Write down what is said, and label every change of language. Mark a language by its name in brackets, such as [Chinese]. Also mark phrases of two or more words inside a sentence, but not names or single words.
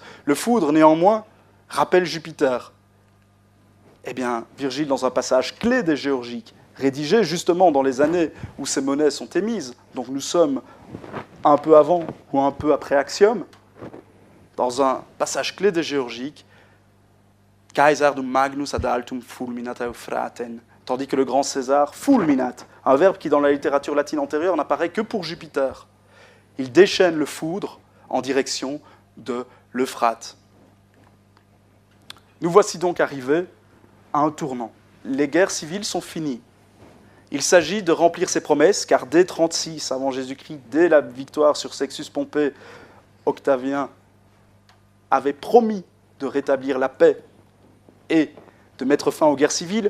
[French] Le foudre, néanmoins, rappelle Jupiter. Eh bien, Virgile, dans un passage clé des Géorgiques, rédigé justement dans les années où ces monnaies sont émises, donc nous sommes un peu avant ou un peu après Axiome, dans un passage clé des Géorgiques, [Latin] Caesar magnus ad altum fulminat Euphraten, [French] tandis que le grand César fulminat, un verbe qui dans la littérature latine antérieure n'apparaît que pour Jupiter. Il déchaîne le foudre en direction de l'Euphrate. Nous voici donc arrivés à un tournant. Les guerres civiles sont finies. Il s'agit de remplir ses promesses, car dès 36 avant Jésus-Christ, dès la victoire sur Sextus Pompée, Octavien avait promis de rétablir la paix et de mettre fin aux guerres civiles.